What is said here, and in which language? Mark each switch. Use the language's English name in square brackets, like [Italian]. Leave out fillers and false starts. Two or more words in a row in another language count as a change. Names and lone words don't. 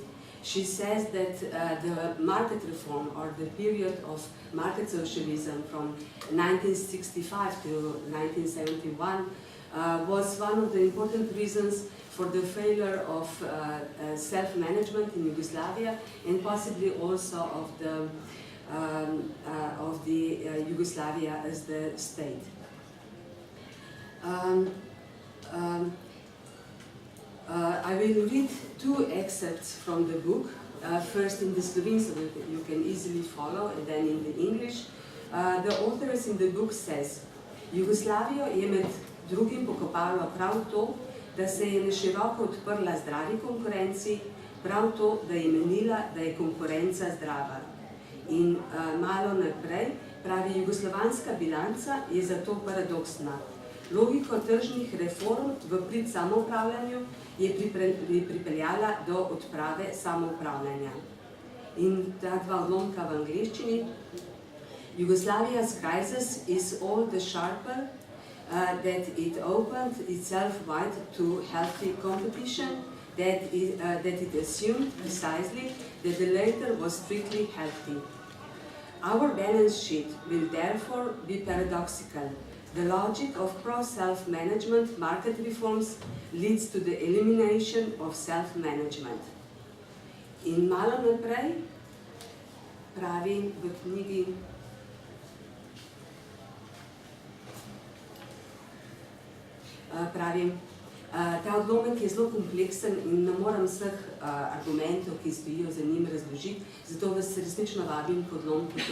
[English] She says that the market reform, or the period of market socialism from 1965 to 1971, was one of the important reasons for the failure of self-management in Yugoslavia and possibly also of the Yugoslavia as the state. I will read two excerpts from the book first in the Slovensko, so you can easily follow, and then in the English. The authors in the book says, [Slovenian] Jugoslavijo je med drugim pokopalo prav to, da se je neširoko odprla zdravi konkurenci, prav to, da je menila, da je konkurenca zdrava. In malo naprej pravi, jugoslovanska bilanca je zato paradoksna. Logiko tržnih reform v prid samoupravljanju je pripeljala do odprave samoupravljanja. In ta dva odlomka v angleščini. [English] Jugoslavia's crisis is all the sharper that it opened itself wide to healthy competition, that it assumed precisely that the latter was strictly healthy. Our balance sheet will therefore be paradoxical. The logic of pro-self-management market reforms leads to the elimination of self-management. [Slovenian] In malo naprej pravi v knjigi ta odlomek je zelo kompleksen in ne moram vseh argumentov, ki stojijo za njim, razložiti, zato vas resnično vabim k odlomku